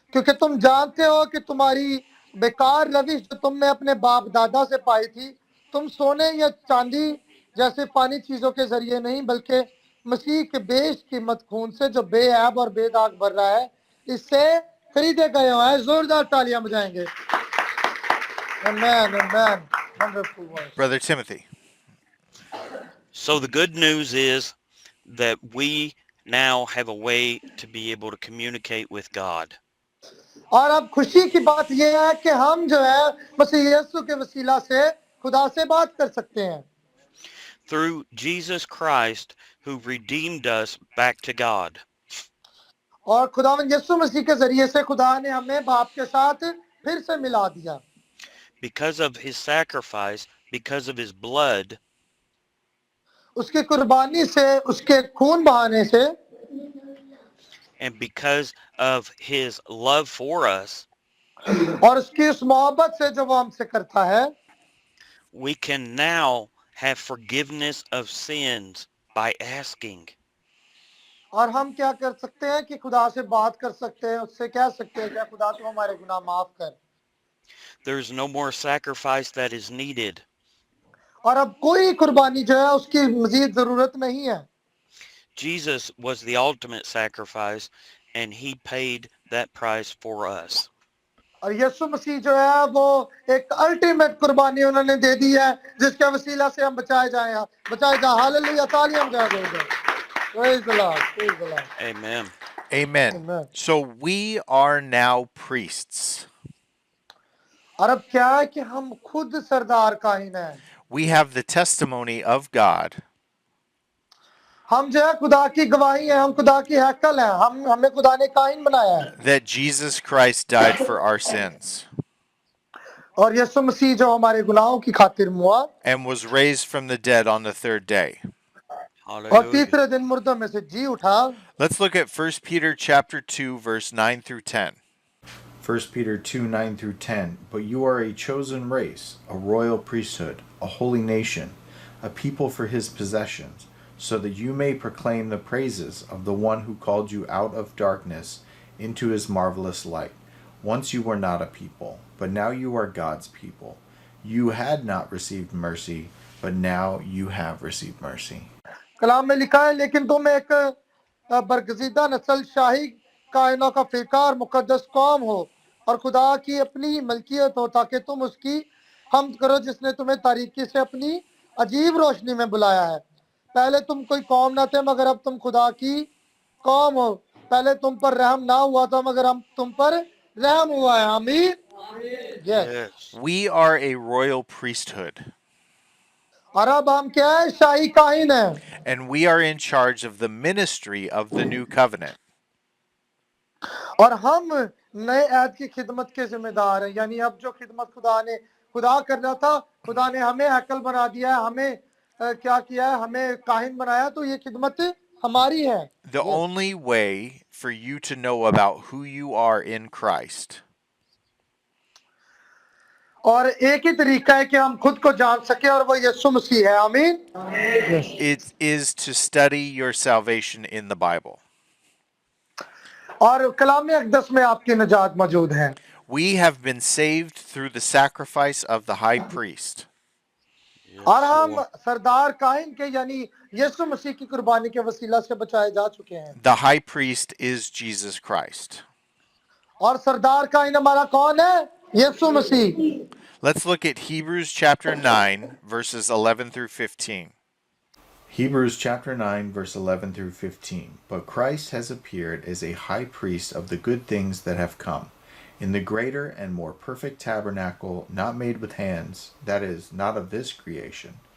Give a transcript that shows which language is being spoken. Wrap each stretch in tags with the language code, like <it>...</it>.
<hi>क्योंकि तुम जानते हो कि तुम्हारी बेकार रविश जो तुमने अपने बाप दादा से पाई थी तुम सोने या चांदी जैसे पानी चीजों के जरिए नहीं बल्कि मसीह के बेश कीमत खून से जो बेऐब और बेदाग भर रहा है इससे खरीदे गए हो हैं जोरदार तालियां बजाएंगे</hi> <en>Amen, amen. Wonderful voice. Brother Timothy. So the good news is that we now have a way to be able to communicate with God.</en> <hi>और अब खुशी की बात यह है कि हम जो है मसीह यीशु के वसीला से खुदा से बात कर सकते हैं</hi> <en>Through Jesus Christ, who redeemed us back to God.</en> <hi>और खुदावंद यीशु मसीह के जरिए से खुदा ने हमें बाप के साथ फिर से मिला दिया</hi> <en>Because of his sacrifice, because of his blood,</en> <hi>उसकी कुर्बानी से उसके खून बहाने से</hi> <en>and because of his love for us,</en> <hi>और उसकी उस मोहब्बत से जो वो हमसे करता है</hi> <en>we can now have forgiveness of sins by asking.</en> <hi>और हम क्या कर सकते हैं कि खुदा से बात कर सकते हैं, उससे कह सकते हैं, क्या खुदा तू हमारे गुनाह माफ कर।</hi> <en>There's no more sacrifice that is needed.</en> <hi>और अब कोई कुर्बानी जो है उसकी मजीद जरूरत नहीं है।</hi> <en>Jesus was the ultimate sacrifice, and he paid that price for us.</en> <hi>और यीशु मसीह जो है वो एक अल्टीमेट कुर्बानी उन्होंने दे दी है, जिसके वसीला से हम बचाए जाए। हालेलुया, तालियां बजा दो।</hi> <en>Praise the Lord, praise the Lord. Amen. Amen. Amen. So we are now priests.</en> <hi>और अब क्या है कि हम खुद सरदार काहिन हैं।</hi> <en>We have the testimony of God</en> <hi>हम जो है खुदा की गवाही है, हम खुदा की हैकल हैं, हमें खुदा ने काहिन बनाया है।</hi> <en>that Jesus Christ died for our sins</en> <hi>और यीशु मसीह जो हमारे गुनाहों की खातिर मुआ</hi> <en>and was raised from the dead on the third day.</en> <hi>और</hi> <en>Hallelujah.</en> <hi>तीसरे दिन मुर्दों में से जी उठा।</hi> <en>Let's look at 1 Peter chapter 2 verse 9 through 10. 1 Peter 2 9 through 10. But you are a chosen race, a royal priesthood, a holy nation, a people for his possessions, so that you may proclaim the praises of the one who called you out of darkness into his marvelous light. Once you were not a people, but now you are God's people. You had not received mercy, but now you have received mercy.</en> <hi>कलाम में लिखा है, लेकिन तुम एक बरगजीदा नस्ल, शाही कायनों का फिरका और मुकद्दस कौम हो और खुदा की अपनी मलकियत हो, ताकि तुम उसकी हमद करो जिसने तुम्हें तारीकी से अपनी अजीब रोशनी में बुलाया है। पहले तुम कोई कौम ना थे, मगर अब तुम खुदा की कौम हो। पहले तुम पर रहम ना हुआ था, मगर हम तुम पर रहम हुआ है। आमीन।</hi> <en>Yes. Yes. We are a royal priesthood</en> <hi>और अब हम क्या है, शाही काहिन हैं।</hi> <en>and we are in charge of the ministry of the new covenant.</en> <hi>और हम नए ऐद की खिदमत के जिम्मेदार हैं। यानी अब जो खिदमत खुदा करना था, खुदा ने हमें हैकल बना दिया है, हमें क्या किया है, हमें काहिन बनाया, तो ये खिदमत हमारी है।</hi> <en>The only way for you to know about who you are in Christ</en> <hi>और एक ही तरीका है कि हम खुद को जान सके, और वो यीशु मसीह है। आमीन।</hi> <en>it is to study your salvation in the Bible.</en> <hi>और कलाम अक़दस में आपकी निजात मौजूद है।</hi> <en>We have been saved through the sacrifice of the high priest. Yes,</en> <hi>और हम</hi> <en>Lord.</en> <hi>सरदार काहिन के यानी यीशु मसीह की कुर्बानी के वसीला से बचाए जा चुके हैं।</hi> <en>The high priest is Jesus Christ.</en> <hi>और सरदार काहिन हमारा कौन है? यीशु मसीह।</hi> <en>Let's look at Hebrews chapter 9 verses 11 through 15. Hebrews chapter 9 verse 11 through 15. But Christ has appeared as a high priest of the good things that have come, in the greater and more perfect tabernacle, not made with hands, that is, not of this creation.</en>